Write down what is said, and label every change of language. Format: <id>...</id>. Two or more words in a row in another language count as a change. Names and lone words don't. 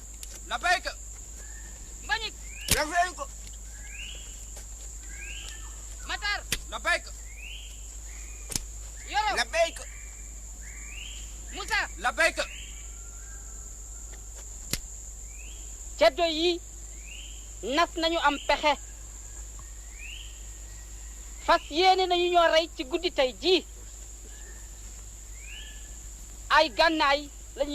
<ar>لبيك Mbagnick لبيك Matar لبيك Yoro لبيك Moussa لبيك</ar> <wo>ceddo yi nas nañu am pexe fas yéene nañu ñoo rey ci guddi tey jii ay gànnaay la ñuy</wo>